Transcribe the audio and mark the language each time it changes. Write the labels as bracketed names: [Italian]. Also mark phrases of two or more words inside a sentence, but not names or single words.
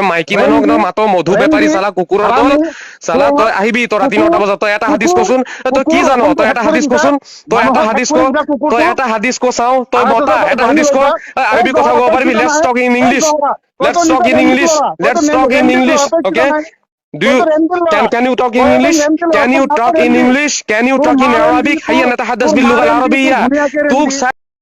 [Assamese] তই মাইকী মানুহক ন ৰেংগি, মাতো, মধু বেপাৰী ৰেংগি, চালা, কুকুৰৰ দল হাৰামি, চালা। তই চোৰ, আহিবি, তই ৰাতি 9টা কুকুৰ, বজাত। তই এটা হাদিছ কুকুৰ, কচোন। তই কি কুকুৰ জান? অসমটো তই শেষ এটা কৰি হাদিছ দিছা। কচোন। তই এটা মানুহক শেষ হাদিছ ক। কৰি দিছা তই কুকুৰটো। এটা হাদিছ ক চাও। তই বতা আৰএছএছৰ পৰা এটা ধনী হাদিছ ক। হৈছা। এই আৰবী কথা জহৰা, ক'ব তই পাৰিবি? কিবা [English] লেটছ [Assamese] নাই। [English] talk in [Assamese] এই [English] ইংলিছ। [Assamese] জহৰা, তইতো [English] Let's talk [Assamese] নিজে [English] in [Assamese] ৰেংকি [English] English. [Assamese] ল'ৰা। তইতো [English] Let's talk in [Assamese] ৰেংকি [English] English. [Assamese] ল'ৰা। তই কিবা [English] Okay? [Assamese] নাই। [English] Do you [Assamese] তইতো ৰেংকি ল'ৰা। [English] can you talk in [Assamese] তই এজন [English] English? [Assamese] ৰেংকি ল'ৰা। [English] Can [Assamese] তোৰ [English] you [Assamese] মাকে [English] talk in [Assamese] ৰেংকি। [English] English? Can you [Assamese] তোৰ [English] talk [Assamese] মা [English] in [Assamese] ৰেংকি, [English] Arabic? [Assamese] তোৰ [Arabic] هيا نتحدث [Assamese] তোৰ মা [Arabic] باللغة [Assamese] ৰেংকি, তোৰ [Arabic] العربية. [Assamese] ভনীয়েকে ৰেংকি। توك